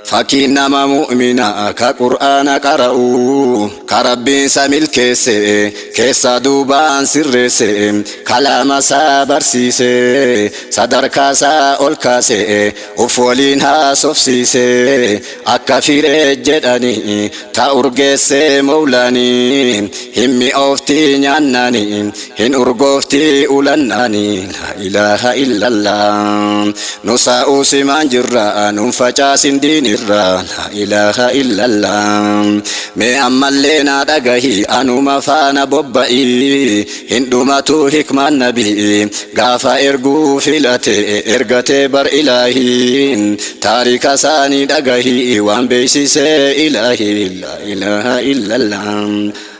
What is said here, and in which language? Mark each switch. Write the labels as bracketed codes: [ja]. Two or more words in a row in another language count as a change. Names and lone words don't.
[om] Fakkiin nama mu'mina ka Qur'aana qara'u, ka Rabbiin sa milkeesse, keessa duubaan sirreesse, kalaama saa barsiise, sadarkaa saa ol kaase, Uf waliin haasofsiise akka firee jedhani ta urgeesse mawlani himmi ofti nyaannani hin urgoofti ulannani [ar] la ilaha illallah [om] nu saa'u simaan jirra nun facaasin diinirra [ar] la ilaha illallah [om] mee ammallee naa dhagahi anuma faana bobba'i Hin dhumatu hikmaan nabii gaafa erguu filate ergate bar ilaahiin. Taarika isaanii dhagahi waan beeksise ilaahi. [ar] لا إله إلا الله.